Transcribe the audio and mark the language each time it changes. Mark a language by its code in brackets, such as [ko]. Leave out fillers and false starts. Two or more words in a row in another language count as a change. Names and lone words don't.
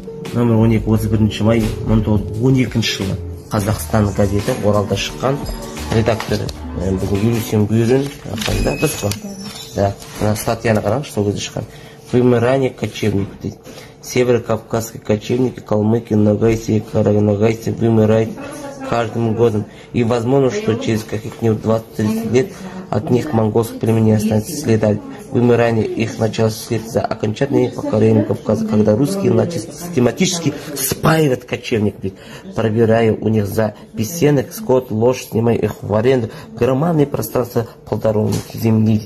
[kk] номер 12 31 май 1912 жылы Қазақстан газеті Оралда шыққан. Редакторы бүгін Юрий Бүйрін қайда дұрыс па? Да, мына статьяны қараңызшы, сол кезде шыққан. [ru] Вымирание кочевников. Северокавказские кочевники, калмыки, ногайцы и караногайцы вымирают каждым годом. И возможно, что через каких-нибудь 20-30 лет от них монгольских племен не останется следа. Вымирание их началось вслед за окончательным покорением Кавказа, когда русские начали систематически спаивать кочевников, пробирая у них за бесенок, скот, лошадь, снимая их в аренду, громадные пространства плодородных земли.